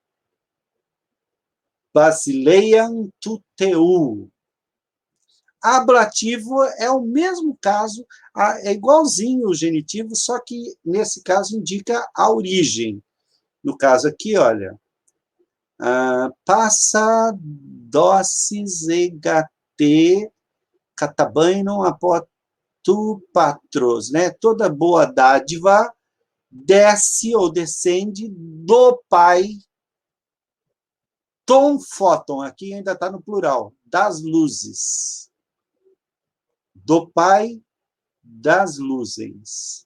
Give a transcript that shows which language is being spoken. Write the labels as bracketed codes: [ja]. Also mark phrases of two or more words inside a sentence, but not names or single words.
[el] βασιλείαν τοῦ θεοῦ. [pt] Ablativo é o mesmo caso, é igualzinho o genitivo, só que, nesse caso, indica a origem. No caso aqui, olha, [el] πᾶσα δόσις ἀγαθὴ καταβαῖνον ἀπὸ τοῦ πατρός, [pt] né? Toda boa dádiva desce ou descende do Pai. [el] τῶν φώτων, [pt] aqui ainda está no plural, das luzes. Do Pai das luzes.